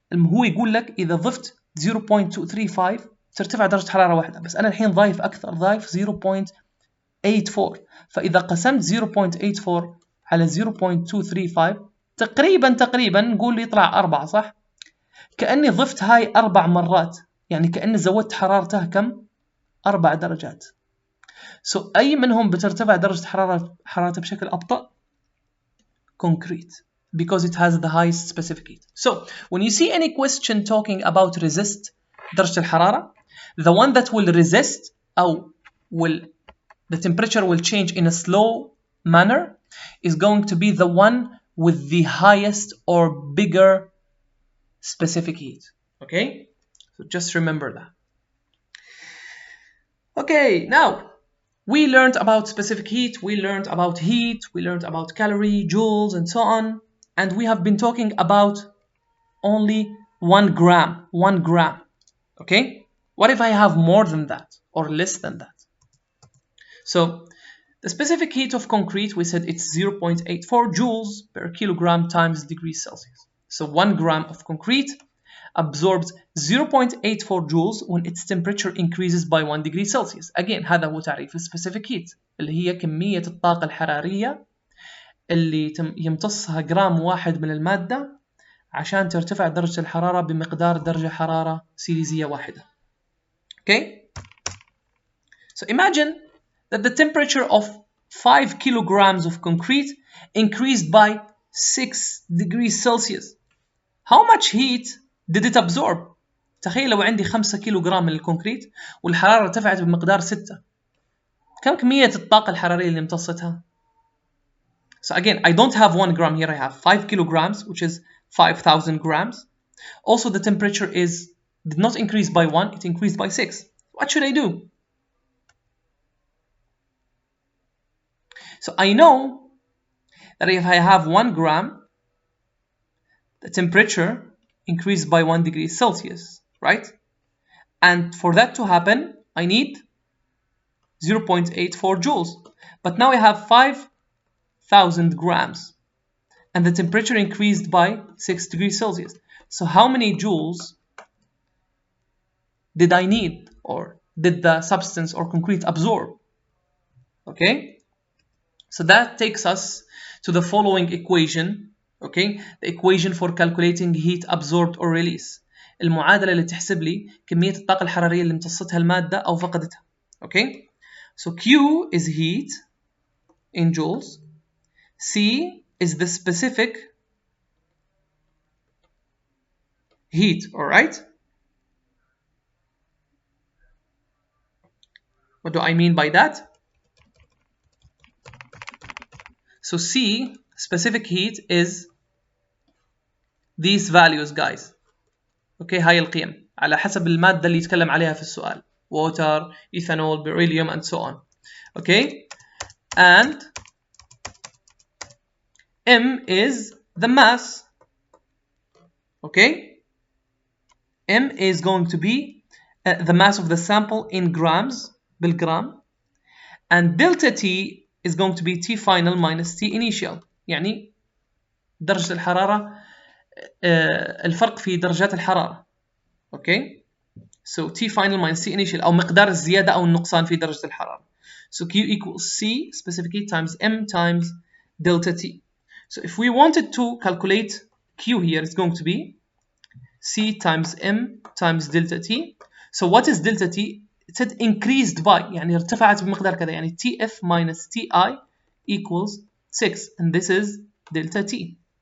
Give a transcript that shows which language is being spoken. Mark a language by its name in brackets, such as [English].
[Arabic] هو يقول لك إذا ضفت 0.235 ترتفع درجة حرارة واحدة، بس أنا الحين ضايف أكثر، ضايف 0.84. فإذا قسمت 0.84 على 0.235 تقريبا نقول يطلع 4، صح؟ كأني ضفت هاي 4 مرات، يعني كأني زودت حرارته كم؟ 4 درجات. أي منهم بترتفع درجة حرارته بشكل أبطأ؟ [English] concrete, because it has the highest specific heat. So when you see any question talking about resist [Arabic] درجة الحرارة, [English] the one that will resist أو the temperature will change in a slow manner is going to be the one with the highest or bigger specific heat. Okay, so just remember that. Okay, now we learned about specific heat, we learned about heat, we learned about calorie, joules, and so on. And we have been talking about only 1 gram. 1 gram. Okay? What if I have more than that or less than that? So the specific heat of concrete, we said it's 0.84 joules per kilogram times degrees Celsius. So 1 gram of concrete absorbs 0.84 joules when its temperature increases by 1 degree Celsius. [Arabic] Again, هذا هو تعريف specific heat اللي هي كمية الطاقة الحرارية اللي يمتصها جرام واحد من المادة عشان ترتفع درجة الحرارة بمقدار درجة حرارة سيليزية واحدة. [English] Okay? So imagine that the temperature of 5 kilograms of concrete increased by 6 degrees Celsius. How much heat did it absorb? [Arabic] تخيل لو عندي 5 كيلو جرام من الكونكريت والحرارة ارتفعت بمقدار 6. كم كمية الطاقة الحرارية اللي امتصتها؟ [English] So again, I don't have 1 gram here, I have 5 kilograms, which is 5,000 grams. Also, the temperature did not increase by 1, it increased by 6. What should I do? So I know that if I have 1 gram, the temperature increased by 1 degree Celsius, right? And for that to happen, I need 0.84 joules. But now I have 5,000 grams and the temperature increased by 6 degrees Celsius. So how many joules did I need, or did the substance or concrete absorb? Okay, so that takes us to the following equation. Okay, the equation for calculating heat absorbed or release. [Arabic] المعادلة اللي تحسب لي كمية الطاقة الحرارية اللي امتصتها المادة أو فقدتها. [English] Okay, so Q is heat in joules. C is the specific heat, alright? What do I mean by that? So C, specific heat, is these values, guys. [Arabic] Okay, هاي القيم على حسب المادة اللي يتكلم عليها في السؤال. [English] Water, ethanol, beryllium, and so on. Okay, and M is the mass. Okay, M is going to be the mass of the sample in grams, بالgram, and delta T is going to be T final minus T initial. [Arabic] يعني درجة الحرارة الفرق في درجات الحرارة. [English] Okay, so T final minus T initial [Arabic] أو مقدار الزيادة أو النقصان في درجة الحرارة. [English] So Q equals C specific heat times M times delta T. So if we wanted to calculate Q here, it's going to be C times M times delta T. So what is delta T? It said increased by, [Arabic] يعني ارتفعت بمقدار كذا، يعني [English] TF minus TI equals 6, and this is delta T.